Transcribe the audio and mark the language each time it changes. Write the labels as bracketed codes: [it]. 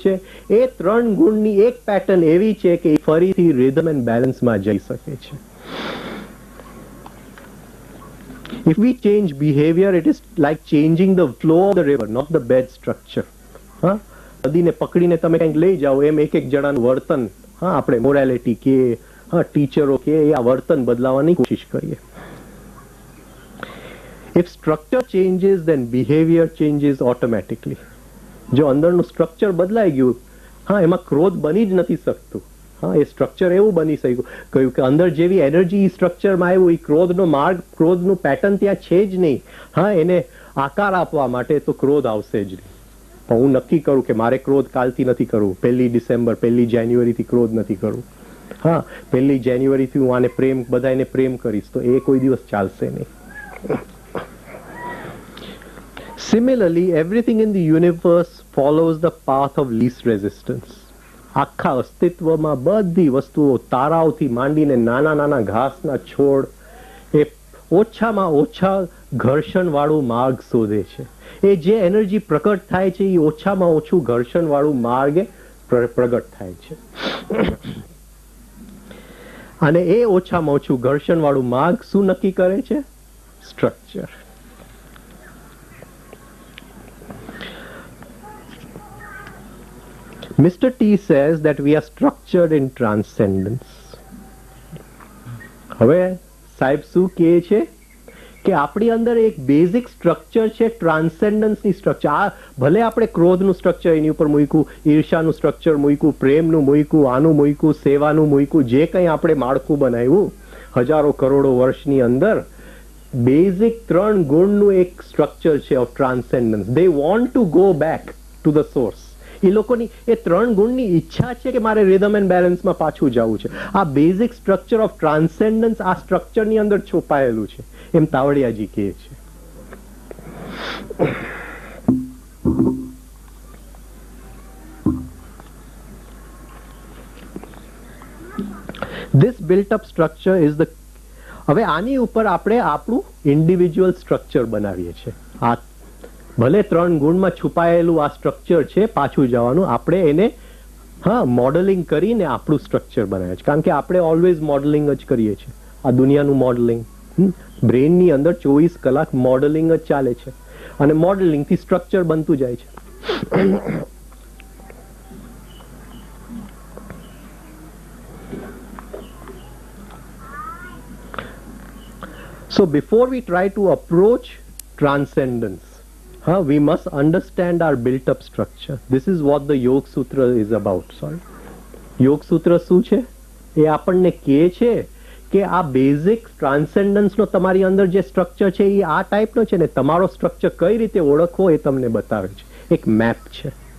[gu] છે એ ત્રણ ગુણની એક પેટર્ન એવી છે કે ફરીથી રિધમ એન્ડ બેલેન્સમાં જઈ શકે છે. [en] If we change behavior, it is like changing the flow of the river, not the bed structure. [gu] હા, નદીને પકડીને તમે કંઈક લઈ જાઓ એમ એક એક જણાનું વર્તન, હા, આપણે મોરાલિટી કે હા ટીચરો કે આ વર્તન બદલાવવાની કોશિશ કરીએ. [en] If structure changes, then behavior changes automatically. [gu] જો અંદરનું સ્ટ્રક્ચર બદલાઈ ગયું, હા, એમાં ક્રોધ બની જ નથી શકતું. હા, એ સ્ટ્રક્ચર એવું બની શક્યું કહ્યું કે અંદર જેવી એનર્જી સ્ટ્રક્ચરમાં આવ્યું એ ક્રોધનો માર્ગ, ક્રોધનું પેટર્ન ત્યાં છે જ નહીં. હા, એને આકાર આપવા માટે તો ક્રોધ આવશે જ નહીં. પણ હું નક્કી કરું કે મારે ક્રોધ કાલથી નથી કરવું, 1 ડિસેમ્બર 1 જાન્યુઆરીથી ક્રોધ નથી કરવું. હા, 1 જાન્યુઆરીથી હું આને પ્રેમ, બધાને પ્રેમ કરીશ, તો એ કોઈ દિવસ ચાલશે નહીં. [en] Similarly, everything in the universe follows the path of least resistance. [gu] આખા અસ્તિત્વમાં બધી વસ્તુઓ તારાઓથી માંડીને નાના નાના ઘાસના છોડ એ ઓછામાં ઓછા ઘર્ષણવાળું માર્ગ શોધે છે. એ જે એનર્જી પ્રગટ થાય છે એ ઓછામાં ઓછું ઘર્ષણવાળું માર્ગે પ્રગટ થાય છે. અને એ ઓછામાં ઓછું ઘર્ષણવાળું માર્ગ શું નક્કી કરે છે? Structure. [en] Mr. T says that we are structured in transcendence. [gu] હવે સાહેબ શું કહે છે કે આપણી અંદર એક બેઝિક સ્ટ્રક્ચર છે, ટ્રાન્સેન્ડન્સની સ્ટ્રક્ચર. આ ભલે આપણે ક્રોધનું સ્ટ્રક્ચર એની ઉપર મૂક્યું, ઈર્ષાનું સ્ટ્રક્ચર મૂક્યું, પ્રેમનું મૂક્યું, આનું મૂક્યું, સેવાનું મૂક્યું, જે કંઈ આપણે માળખું બનાવ્યું હજારો કરોડો વર્ષની અંદર, બેઝિક 3 ગુણનું એક સ્ટ્રક્ચર છે of ટ્રાન્સેન્ડન્સ. [en] They want to go back to the source. [gu] એ લોકોની એ 3 ગુણની ઈચ્છા છે કે મારે રિધમ એન્ડ બેલેન્સમાં પાછું જવું છે. આ બેઝિક સ્ટ્રક્ચર ઓફ ટ્રાન્સેન્ડન્સ આ સ્ટ્રક્ચરની અંદર છુપાયેલું છે, એમ તાવડિયાજી કહે છે. [en] This built up structure is the. [gu] હવે આની ઉપર આપણે આપણું ઇન્ડિવિજ્યુઅલ સ્ટ્રક્ચર બનાવીએ છીએ. આ ભલે 3 ગુણમાં છુપાયેલું આ સ્ટ્રક્ચર છે, પાછું જવાનું આપણે એને હા મોડલિંગ કરીને આપણું સ્ટ્રક્ચર બનાવે છે. કારણ કે આપણે ઓલવેઝ મોડલિંગ જ કરીએ છીએ. આ દુનિયાનું મોડલિંગ, બ્રેનની અંદર 24 કલાક મોડલિંગ જ ચાલે છે અને મોડલિંગથી સ્ટ્રક્ચર બનતું જાય છે. [en] So before we try to approach transcendence, we must understand our built up structure. This is what the Yoga Sutra is about. Sorry, Yoga Sutra [gu] શું છે? એ આપણને કહે છે કે આ બેઝિક ટ્રાન્સેન્ડન્સનો તમારી અંદર જે સ્ટ્રક્ચર છે એ આ ટાઈપનો છે ને, તમારો સ્ટ્રક્ચર કઈ રીતે ઓળખવો એ તમને બતાવે છે. એક મેપ છે.